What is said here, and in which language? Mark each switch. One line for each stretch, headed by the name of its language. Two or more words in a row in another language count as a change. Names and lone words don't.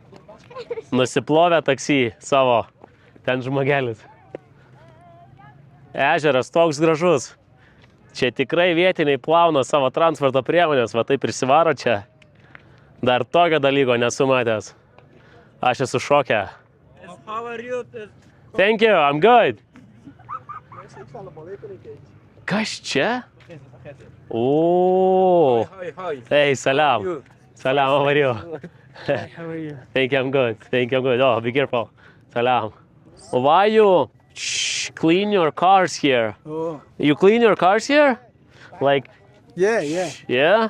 Lithuanian: Nusiplovė taksi savo ten žmogelis. Ežeras toks gražus. Čia tikrai vietiniai plauna savo transporto priemonės, va taip prisivaro čia. Dar tokio dalyko nesu matęs. Aš esu šoke.
English: How are you? Thank you, I'm good.
Lithuanian: Kas čia? O.
English: Hi. Hey, salam. Salam, how are you? How are you? Thank you, I'm good. Oh, be careful. Salam. Why you clean your cars here? Oh, You clean your cars here? Like, yeah. yeah?